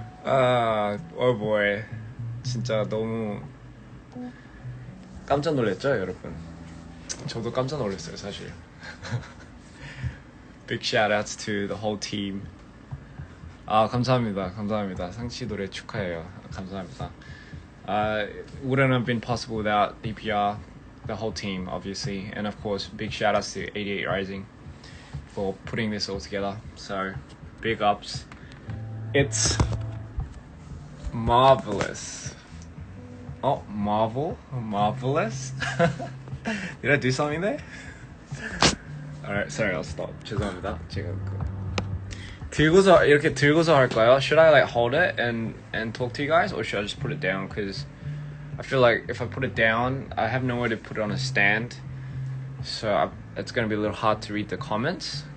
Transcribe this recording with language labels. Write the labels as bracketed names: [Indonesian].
[English] Oh boy, [Korean] 진짜 너무 깜짝 놀랐죠, 여러분? 저도 깜짝 놀랐어요, 사실. [English] Big shout outs to the whole team. [Korean] 감사합니다. 상치 노래 축하해요. 감사합니다. [English] Wouldn't have been possible without DPR, the whole team, obviously, and of course, big shout outs to 88 Rising for putting this all together. So, big ups. It's marvelous. Oh, marvelous. Did I do something there? Alright, sorry, I'll stop. [Korean] 죄송합니다. 제가 이렇게 들고서 할까요? [English] Should I like hold it and talk to you guys, or should I just put it down? Because I feel like if I put it down, I have nowhere to put it on a stand, so it's gonna be a little hard to read the comments.